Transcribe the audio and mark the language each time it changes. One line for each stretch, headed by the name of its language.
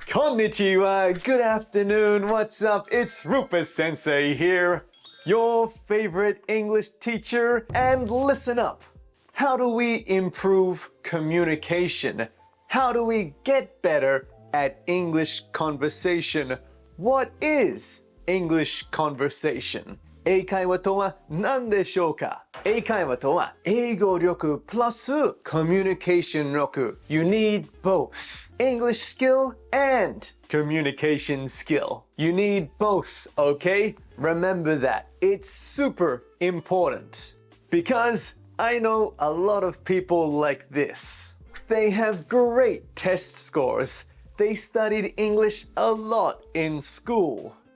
English: Konnichiwa, good afternoon, what's up? It's Rupa Sensei here, your favorite English teacher, and listen up. How do we improve communication? How do we get better at English conversation? What is English conversation?
Japanese: 英会話とは何でしょうか？英会話とは英語力プラスコミュニケーション力。
English: You need both English skill and communication skill. You need both, okay? Remember that. It's super important. Because I know a lot of people like this. They have great test scores. They studied English a lot in school.